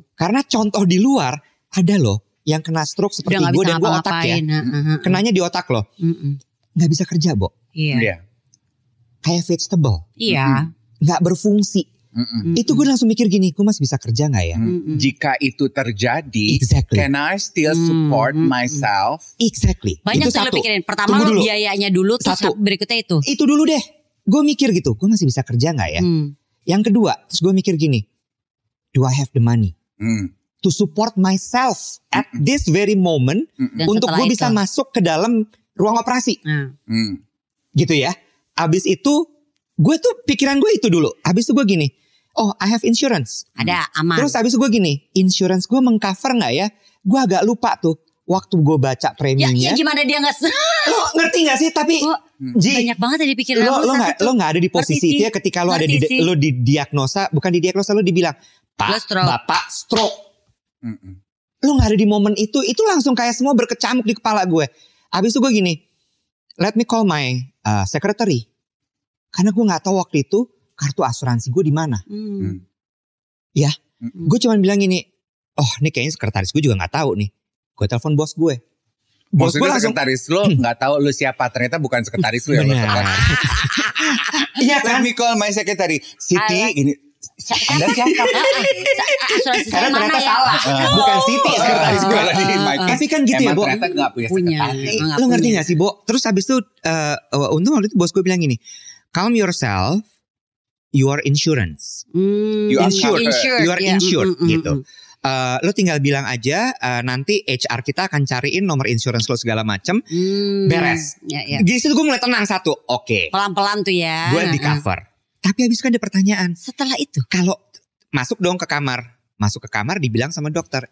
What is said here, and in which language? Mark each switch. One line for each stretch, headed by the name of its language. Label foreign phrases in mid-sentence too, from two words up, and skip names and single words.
Indonesian: Karena contoh di luar ada loh yang kena stroke seperti gue dan gue otak ya. Kenanya di otak loh. Gak bisa kerja, Bo. Iya. Kayak vegetable. Iya. Gak berfungsi. Itu gue langsung mikir gini, gue masih bisa kerja gak ya? Jika itu terjadi,
English: can I still support myself?
Indonesian: Exactly. Banyak itu tuh lo pikirin. Pertama lo biayanya dulu, terus berikutnya itu. Itu dulu deh. Gue mikir gitu, gue masih bisa kerja gak ya? Yang kedua, terus gue mikir gini,
English: do I have the money to support myself at this very moment
Indonesian: untuk gue bisa masuk ke dalam ruang operasi? Gitu ya. Abis itu, gue tuh pikiran gue itu dulu. Abis itu gue gini,
English: oh I have insurance.
Indonesian: Ada, aman. Terus abis itu gue gini, insurance gue mengcover gak ya? Gue agak lupa tuh. Waktu gue baca premiumnya. Ya gimana dia gak Lo ngerti gak sih? Tapi banyak banget ya dipikirin lo gak ada di posisi itu ya ketika lo ada lo didiagnosa. Bukan didiagnosa, lo dibilang Bapak stroke. Lo gak ada di momen itu. Itu langsung kayak semua berkecamuk di kepala gue. Abis itu gue gini,
English: let me call my secretary.
Indonesian: Karena gue gak tahu waktu itu kartu asuransi gue di mana. Ya, gue cuma bilang gini, oh ini kayaknya sekretaris gue juga gak tahu nih. Gue telepon bos gue. Bos gue langsung, sekretaris lo gak tahu lo siapa. Ternyata bukan sekretaris lo yang lo telepon. Iya kan?
English: Let me call my secretary.
Indonesian: Siti ini. Anda siapa? Asuransi karena mana ternyata ya? salah. Bukan Siti sekretaris gue. Tapi kan gitu ya, Bo. Ternyata gak punya sekretaris. Lo ngerti gak sih, Bo? Terus habis itu, untung waktu itu bos gue bilang gini,
English: calm yourself. you are insurance. You are Insured, You are
Indonesian: ya. insured gitu. Lo tinggal bilang aja nanti HR kita akan cariin nomor insurance lo segala macem. Beres. Ya. Di situ gue mulai tenang satu. Oke. Pelan-pelan tuh ya. Gue di cover. Tapi habis kan ada pertanyaan. Setelah itu. Kalau masuk dong ke kamar. Masuk ke kamar dibilang sama dokter.